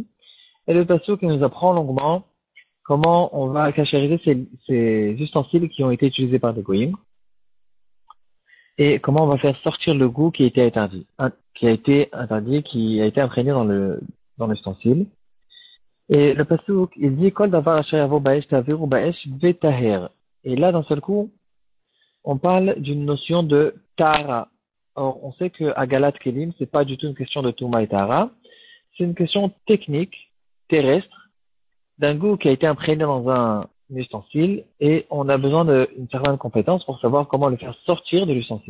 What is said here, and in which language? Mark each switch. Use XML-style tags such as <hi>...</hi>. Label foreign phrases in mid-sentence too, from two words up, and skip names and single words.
<fr>Et le pasuk, il nous apprend longuement comment on va cachériser ces ustensiles qui ont été utilisés par les Goïms et comment on va faire sortir le goût qui a été interdit, qui a été imprégné dans l'ustensile. Et le pasuk, il dit</fr> <he>כל דבר אשר יבא באש תעבירו באש וטהר.</he> <fr>Et là, d'un seul coup, on parle d'une notion de Tahara. Or, on sait que à</fr> <he>הגעלת כלים,</he> <fr>c'est pas du tout une question de Touma et Tahara. C'est une question technique, terrestre, d'un goût qui a été imprégné dans un ustensile et on a besoin d'une certaine compétence pour savoir comment le faire sortir de l'ustensile.</fr>